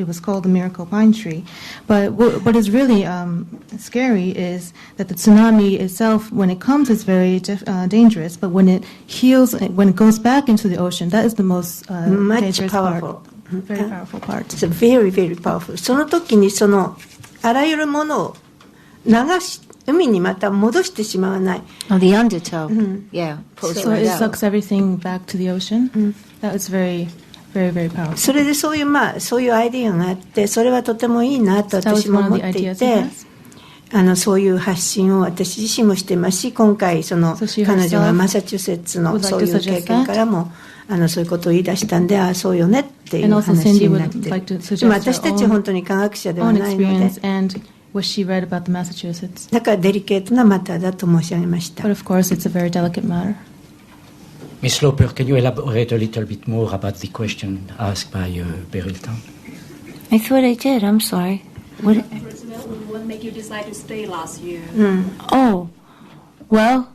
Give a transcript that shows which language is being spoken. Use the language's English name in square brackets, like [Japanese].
[English] It was called the miracle pine tree. But what is really scary is that the tsunami itself, when it comes, is very dangerous, but when it heals, when it goes back into the ocean, that is the most dangerous part. Very powerful part. It's very, very powerful. [Japanese] その時にあらゆるものを流し海にまた戻してしまわない。 [English] Oh, the undertow. Yeah. So it sucks everything back to the ocean. That was very, very, very powerful. [Japanese] それでそういうアイディアがあって、それはとてもいいなと私も思っていて、そういう発信を私自身もしていますし、今回彼女がマサチューセッツのそういう経験からもそういうことを言い出したんで、そうよねっていう話になって、私たち本当に科学者ではないので。 [English] What she read about the Massachusetts. [Japanese] だからデリケートなマターだと申し上げました。 [English] But of course, it's a very delicate matter. Ms. Lauper, can you elaborate a little bit more about the question asked by Beryl Tong? I thought I did. I'm sorry. What made you decide to stay last year? Oh, well.